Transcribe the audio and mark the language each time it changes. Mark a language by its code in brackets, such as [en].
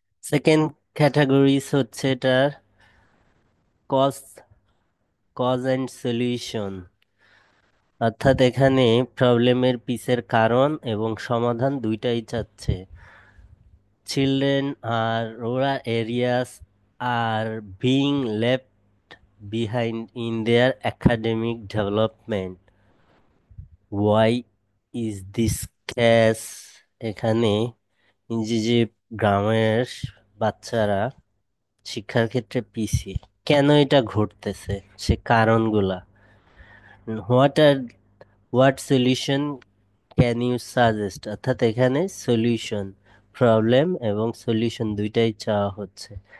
[bn] Second categories হচ্ছে এটার cause, cause and solution, অর্থাৎ এখানে প্রবলেমের পিছের কারণ এবং সমাধান দুইটাই চাচ্ছে। [en] Children are rural areas are being left behind in their academic development. Why is this case? [bn] এখানে এই যে গ্রামের বাচ্চারা শিক্ষার ক্ষেত্রে পিছিয়ে, কেন এটা ঘটতেছে সে কারণগুলা। [en] what are what solution can you suggest, [bn] অর্থাৎ এখানে সলিউশন, প্রবলেম এবং সলিউশন দুইটাই চাওয়া হচ্ছে।